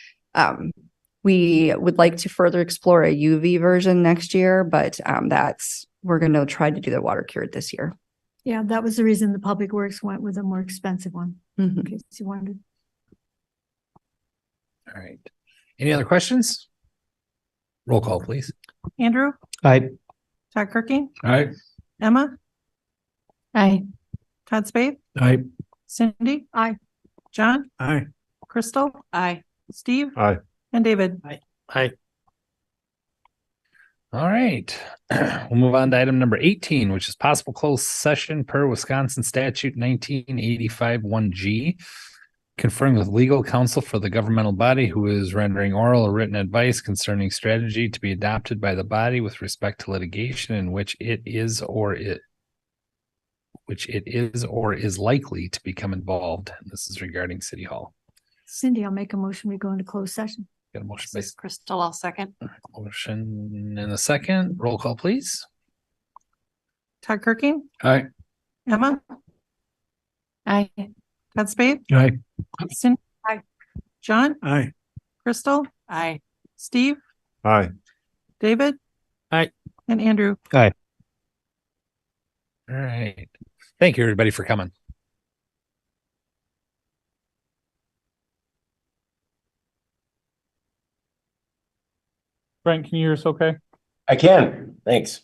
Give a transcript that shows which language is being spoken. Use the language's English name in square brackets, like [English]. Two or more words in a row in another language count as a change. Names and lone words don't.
[English] We would like to further explore a UV version next year, but we're going to try to do the water cured this year. yeah, that was the reason the Public Works went with a more expensive one. Mhm. In case you wanted. All right. Any other questions? Roll call, please. Andrew, Aye. Todd Kirking, All right. Emma, Aye. Todd Spade, Aye. Cindy. Aye. John, Aye. Crystal, Aye. Steve. Aye. And David. Aye. All right. We'll move on to item number 18, which is possible closed session per Wisconsin statute 1985 1G. Conferring with legal counsel for the governmental body who is rendering oral or written advice concerning strategy to be adopted by the body with respect to litigation in which it is or is likely to become involved. And this is regarding City Hall. Cindy, I'll make a motion. We go into closed session. Got a motion by Crystal, I'll second. motion in a second. Roll call, please. Todd Kirking, Aye. Emma, Aye. Todd Spade, Aye. Cindy. Aye. John, Aye. Crystal, Aye. Steve, Aye. David. Aye. And Andrew. All right. Thank you, everybody, for coming. Brent, can you hear us okay? I can, thanks.